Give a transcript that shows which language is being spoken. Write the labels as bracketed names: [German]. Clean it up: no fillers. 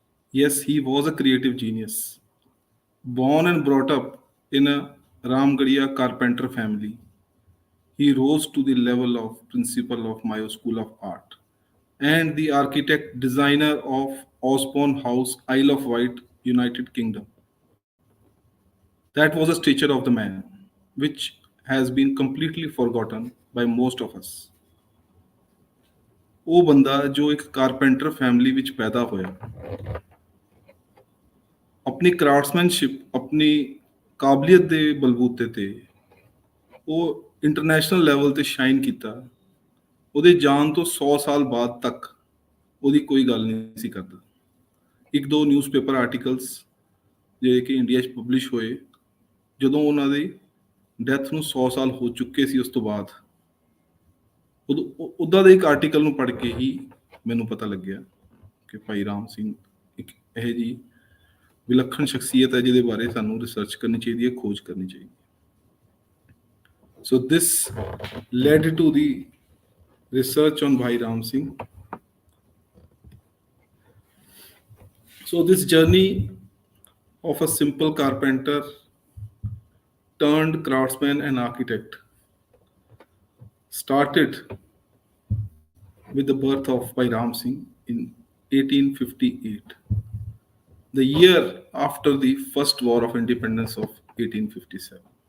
[English] Yes, he was a creative genius. Born and brought up in a Ramgadiya carpenter family, he rose to the level of principal of Mayo School of Art and the architect designer of Osborne House, Isle of Wight, United Kingdom. That was a stature of the man, which has been completely forgotten by most of us. [Punjabi] ਉਹ ਬੰਦਾ ਜੋ ਇੱਕ carpenter family ਵਿੱਚ ਪੈਦਾ ਹੋਇਆ, ਆਪਣੀ ਕਰਾਫਟਸਮੈਨਸ਼ਿਪ, ਆਪਣੀ ਕਾਬਲੀਅਤ ਦੇ ਬਲਬੂਤੇ ਤੇ ਉਹ ਇੰਟਰਨੈਸ਼ਨਲ ਲੈਵਲ ਤੇ ਸ਼ਾਈਨ ਕੀਤਾ। ਉਹਦੇ ਜਾਣ ਤੋਂ 100 ਸਾਲ ਬਾਅਦ ਤੱਕ ਉਹਦੀ ਕੋਈ ਗੱਲ ਨਹੀਂ ਸੀ ਕਰਦਾ। ਇੱਕ ਦੋ ਨਿਊਜ਼ਪੇਪਰ ਆਰਟੀਕਲਸ ਜਿਹੜੇ ਕਿ ਇੰਡੀਆ 'ਚ ਪਬਲਿਸ਼ ਹੋਏ, ਜਦੋਂ ਉਹਨਾਂ ਦੀ ਡੈਥ ਨੂੰ 100 ਸਾਲ ਹੋ ਚੁੱਕੇ ਸੀ, ਉਸ ਤੋਂ ਬਾਅਦ ਉੱਦਾਂ ਦੇ ਇੱਕ ਆਰਟੀਕਲ ਨੂੰ ਪੜ੍ਹ ਕੇ ਹੀ ਮੈਨੂੰ ਪਤਾ ਲੱਗਿਆ ਕਿ ਭਾਈ ਰਾਮ ਸਿੰਘ ਇੱਕ ਇਹੋ ਜਿਹੀ ਵਿਲੱਖਣ ਸ਼ਖਸੀਅਤ ਹੈ ਜਿਹਦੇ ਬਾਰੇ ਸਾਨੂੰ ਰਿਸਰਚ ਕਰਨੀ ਚਾਹੀਦੀ ਹੈ, ਖੋਜ ਕਰਨੀ ਚਾਹੀਦੀ ਹੈ। [English] So this led to the research on Bhai Ram Singh. So this journey of a simple carpenter turned craftsman and architect started with the birth of Bhai Ram Singh in 1858, the year after the first war of independence of 1857.